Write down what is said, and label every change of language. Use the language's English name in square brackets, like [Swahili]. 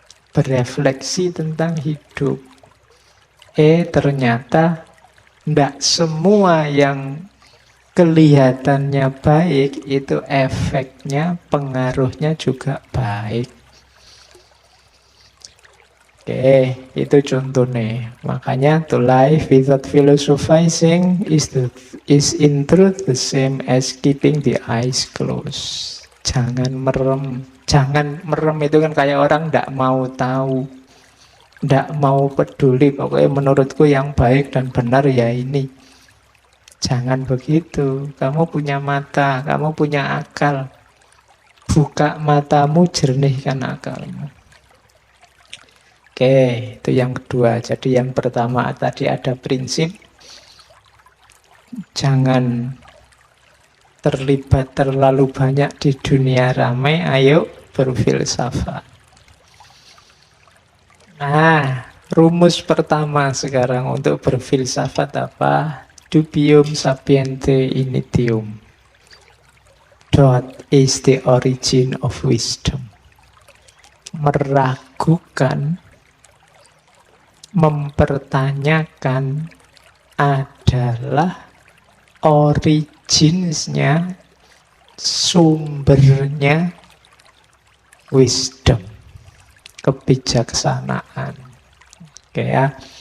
[Indonesian] Berefleksi tentang hidup. Ternyata tidak semua yang kelihatannya baik, itu efeknya, pengaruhnya juga baik. Oke, itu contohnya. [English] Makanya to life without philosophizing is in truth the same as keeping the eyes closed. [Indonesian] Jangan merem. Jangan merem itu kan kayak orang tidak mau tahu, tidak mau peduli. Pokoknya menurutku yang baik dan benar ya ini. Jangan begitu. Kamu punya mata, kamu punya akal. Buka matamu, jernihkan akalmu. Oke, itu yang kedua. Jadi yang pertama tadi ada prinsip jangan terlibat terlalu banyak di dunia ramai, ayo berfilsafat. Nah, rumus pertama sekarang untuk berfilsafat apa? [Latin] Dubium sapiente initium. [English] What is the origin of wisdom? [Indonesian] Meragukan, mempertanyakan adalah originsnya, sumbernya wisdom, kebijaksanaan. Oke ya.